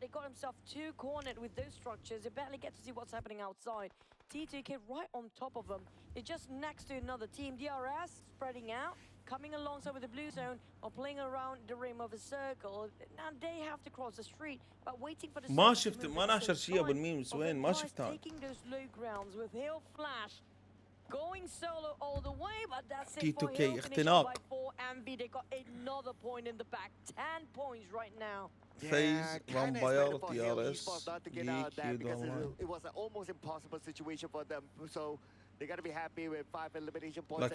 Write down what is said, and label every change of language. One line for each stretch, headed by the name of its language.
English: But they got themselves 2 cornered with those structures. They barely get to see what's happening outside. T2K right on top of them. They're just next to another team. DRS spreading out, coming alongside with the blue zone or playing around the rim of a circle. Now they have to cross the street, but waiting for the
Arabic: ما شفت ما ناشر شيء بالميمز وين ما شفتها.
English: Taking those low grounds with Hale Flash going solo all the way, but that's it for T2K Hale.
Arabic: اختناق.
English: By 4MV, they got another point in the back. 10 points right now. FaZe, Vampire, DRS, GEEK, YOODO. It was an almost impossible situation for them, so they got to be happy with 5 elimination points.